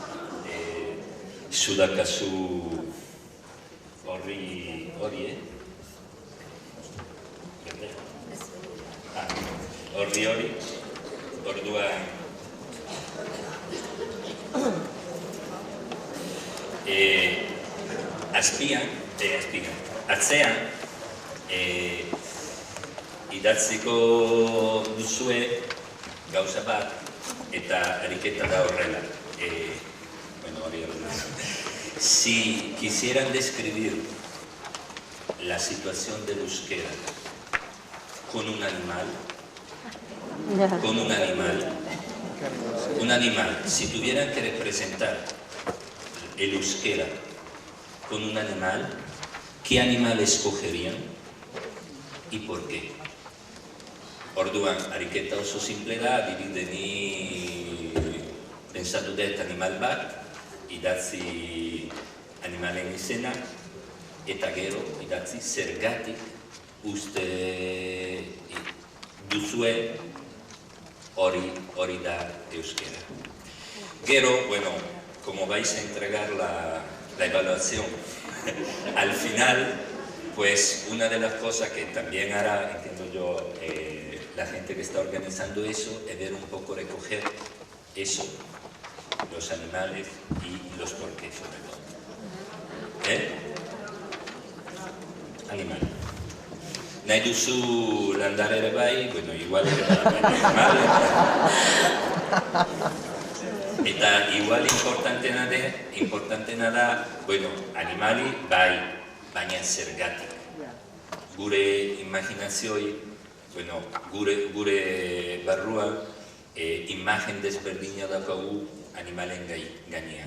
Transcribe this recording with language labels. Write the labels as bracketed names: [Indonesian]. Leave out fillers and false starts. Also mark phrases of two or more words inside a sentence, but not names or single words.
[Basque] Zudakazu hori, orduan atzean idatziko duzue gauza bat eta ariketa da horrela. [Spanish] Si quisieran describir la situación del euskera con un animal, si tuvieran que representar el euskera con un animal, ¿qué animal escogerían y por qué? [Basque] Orduan, ariketa oso simple da, adibideni pentsatu dut animal bat, idatzi animalen izena, eta gero idatzi zergatik uste duzue hori da euskera. Gero, bueno, [Spanish] como vais a entregar la evaluación al final, pues una de las cosas que también hará, entiendo yo, la gente que está organizando eso, es ver un poco recoger eso, los animales y los porqués sobre todo. [Basque] Animal. Nahi duzu landar ere bai, bueno, igual ere bai, animal. Eta igual importantena da, bueno, animali bai, baina zergatik. Gure imaginazioi, bueno, gure barruan, imagen desberdina daukagu animalen gainean.